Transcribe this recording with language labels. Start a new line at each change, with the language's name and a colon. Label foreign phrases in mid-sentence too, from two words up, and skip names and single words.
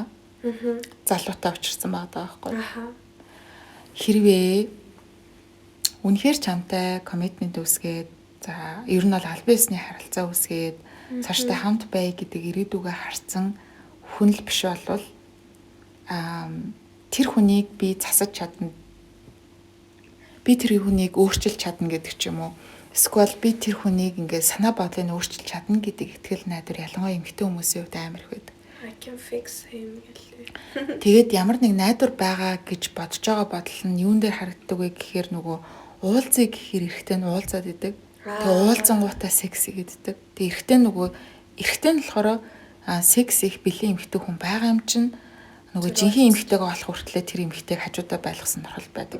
Mongolian: Залуутай учирсан байгаа байхгүй. Хэрвээ үнэхээр чамтай commitment үүсгээд за ер нь бол албан ёсны харилцаа үүсгээд цаашдаа хамт бай гэдэг ирээдүгээ харсан хүн л биш болвол тэр хүнийг би засаж чадна. Би тэр хүнийг өөрчилж чадна гэдэг ч юм уу. Эсвэл би тэр хүнийг ингээд санаа бодлыг өөрчилж чадна гэдэг итгэл найдвар ялангуяа эмэгтэй хүмүүсийн хувьд амар их байдаг.
English: I can fix him гэлээ.
Mongolian: Тэгээд ямар нэг найдвар байгаа гэж бодож байгаа бодол нь юун дээр харагддаг вэ гэхээр нөгөө уулзъя гэхээр эрэгтэй нь уулзаад идэг. Тэгээ уулзангуудаа секси гэддэг. Тэгээ эрэгтэй нөгөө эрэгтэй нь болохоор секс их бэлэн эмэгтэй хүн байгаа юм чинь нөгөө жинхэнэ эмэгтэйгээ олох хүртлээр тэр эмэгтэйг хажуудаа байлгасан тохиол байдаг.